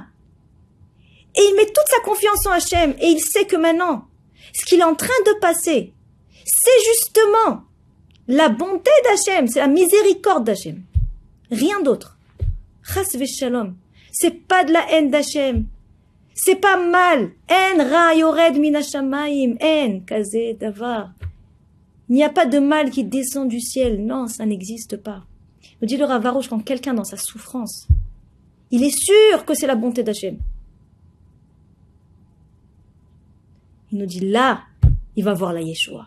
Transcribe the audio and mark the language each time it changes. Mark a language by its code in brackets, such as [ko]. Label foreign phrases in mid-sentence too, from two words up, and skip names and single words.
[fr] Et il met toute sa confiance en Hachem. Et il sait que maintenant, ce qu'il est en train de passer, c'est justement la bonté d'Hachem, c'est la miséricorde d'Hachem. Rien d'autre. [he] חס ושלום. [fr] C'est pas de la haine d'Hachem. C'est pas mal. [he] אין רע יורד מן השמים. אין כזה דבר. [fr] Il n'y a pas de mal qui descend du ciel. Non, ça n'existe pas. Nous dit le Rav Arush, quand quelqu'un dans sa souffrance, il est sûr que c'est la bonté d'Hachem. Il nous dit là, il va voir la Yeshua.